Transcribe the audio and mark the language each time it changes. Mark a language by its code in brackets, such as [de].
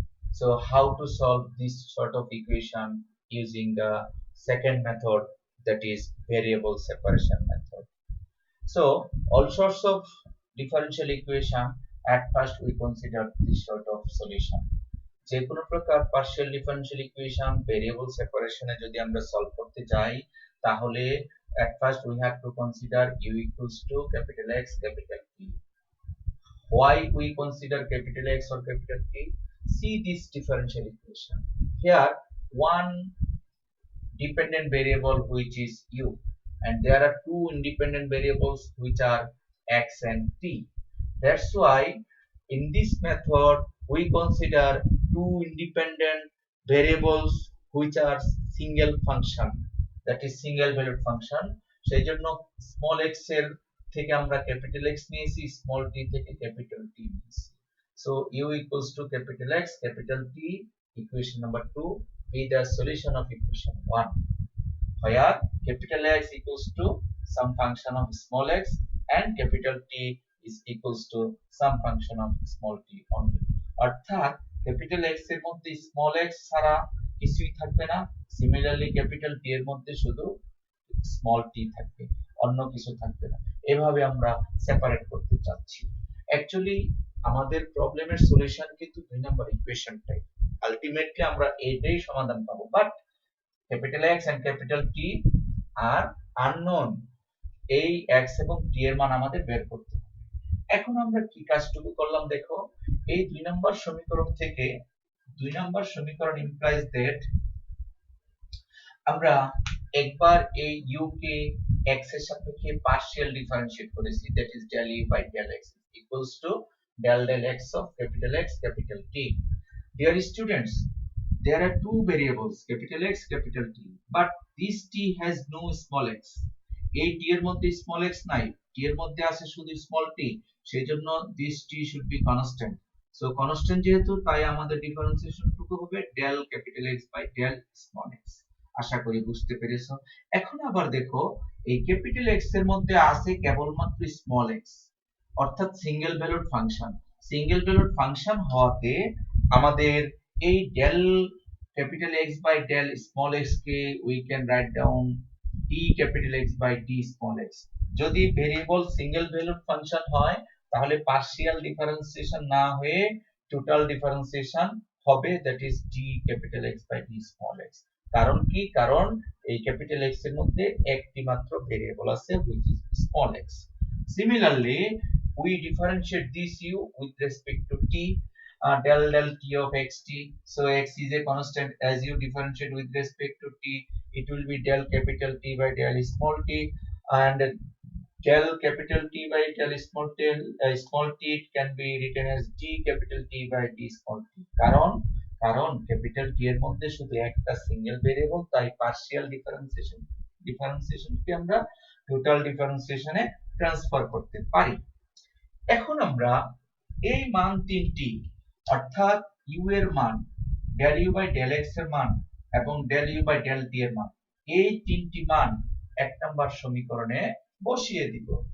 [en] So how to solve this sort of equation using the second method, that is variable separation method. So all sorts of differential equation, at first we consider this sort of solution. [bn] যে কোনো প্রকার partial differential equation variable সেপারেশনে যদি আমরা solve করতে যাই তাহলে [en] at first we have to consider u equals to capital X capital T. Why we consider capital X or capital T? See this differential equation. Here one dependent variable which is u, and there are two independent variables which are x and t. That's why in this method we consider two independent variables which are single function, that is single valued function. [bn] সেই জন্য small x এর থেকে আমরা capital X নিয়েছি, small t থেকে capital T নিয়েছি. [en] So u equals to capital X capital T, equation number 2 be the solution of equation 1, where capital X equals to some function of small x and capital T is equals to some function of small t only. [bn] অর্থাৎ capital X এর মধ্যে small x ছাড়া কিছুই থাকবে না, similarly capital T এর মধ্যে শুধু small t থাকবে, অন্য কিছু থাকবে না। এভাবে আমরা সেপারেট করতে চাচ্ছি। অ্যাকচুয়ালি আমাদের প্রবলেমের সলিউশন কিন্তু দুই নম্বর ইকুয়েশনটাই, আলটিমেটলি আমরা এটাই সমাধান পাবো, [en] but capital X and capital T are unknown, [bn] এই x এবং t এর মান আমাদের বের করতে হবে। এখন আমরা কি কাজটুকু করলাম দেখো, এই দুই নম্বর সমীকরণ থেকে দুই নম্বর সমীকরণ [en] implies that [bn] আমরা একবার এই u কে x এর সাপেক্ষে পার্শিয়াল ডিফারেন্সিয়েট করেছি, [en] that is del u by del x equals to del del x of capital X capital T. Dear students, there are two variables capital X capital T, but this t has no small x. [bn] এই t এর মধ্যে small x নাই, t এর মধ্যে আছে শুধু small t, সেজন্য [en] this t should be constant. [bn] So constant যেহেতু, তাই আমাদের ডিফারেন্সিয়েশন টুকু হবে del capital X by del small x. আশা করি বুঝতে পেরেছো। এখন আবার দেখো এই ক্যাপিটাল X এর মধ্যে আছে কেবলমাত্র স্মল x, অর্থাৎ single valued function. Single valued function হওয়াতে আমাদের এই del capital X by del small x K [en] we can write down d capital X by d small x. [bn] যদি ভেরিয়েবল সিঙ্গেল ভ্যালুড ফাংশন হয় তাহলে partial differentiation না হয়ে total differentiation হবে, [en] that is d capital X by d small x. [bn] কারণ কি, কারণ এই ক্যাপিটাল X এর মধ্যে একটি মাত্র ভেরিয়েবল আছে [en] which is small x. Similarly, we differentiate this u with respect to t, del del t of xt. So x is a constant, as you differentiate with respect to t, it will be del capital T by del small t, and del capital T by del small t it can be written as d capital T by d small t. [bn] কারণ capital T এর মধ্যে শুধু একটা single variable, তাই partial ডিফারেন্সিয়েশনকে আমরা total ডিফারেন্সিয়েশনে transfer করতে পারি। এখন আমরা এই মান তিনটি, অর্থাৎ u এর মান, del u by del x এর মান এবং del u by del t এর মান, এই তিনটি মান এক নম্বর সমীকরণে বসিয়ে দিব।